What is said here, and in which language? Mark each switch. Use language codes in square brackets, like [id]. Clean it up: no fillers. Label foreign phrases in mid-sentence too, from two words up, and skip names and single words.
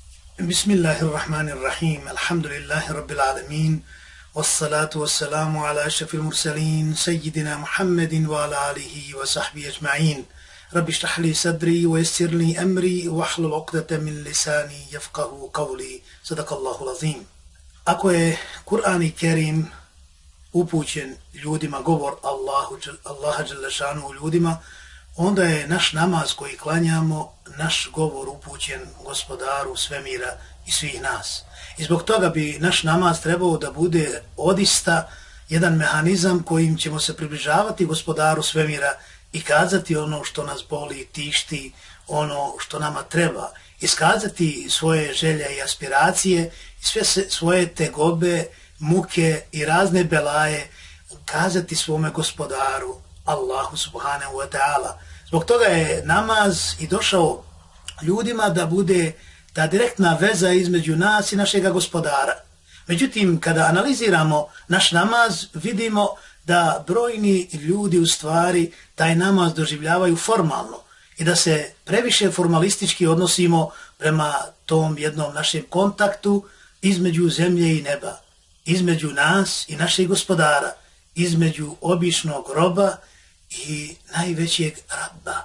[ar] بسم الله الرحمن الرحيم. الحمد لله رب العالمين. والصلاة والسلام على أشرف المرسلين سيدنا محمد وعلى آله وصحبه أجمعين. رب اشرح لي صدري ويسر لي أمري واحلل عقدة من لساني يفقهوا قولي. صدق الله العظيم. [bs] Ako je Kur'an i Kerim upućen ljudima, govor Allaha [ar] جل شأنه [bs] ljudima, onda je naš namaz koji klanjamo, naš govor upućen Gospodaru svemira i svih nas. I zbog toga bi naš namaz trebao da bude odista jedan mehanizam kojim ćemo se približavati Gospodaru svemira i kazati ono što nas boli, tišti, ono što nama treba, iskazati svoje želje i aspiracije i sve svoje tegobe, muke i razne belaje, kazati svome Gospodaru Allahu [ar] سبحانه وتعالى. [bs] Zbog toga je namaz i došao ljudima da bude ta direktna veza između nas i našega Gospodara. Međutim, kada analiziramo naš namaz, vidimo da brojni ljudi u stvari taj namaz doživljavaju formalno i da se previše formalistički odnosimo prema tom jednom našem kontaktu između zemlje i neba, između nas i našeg Gospodara, između običnog roba i najvećeg Rabba.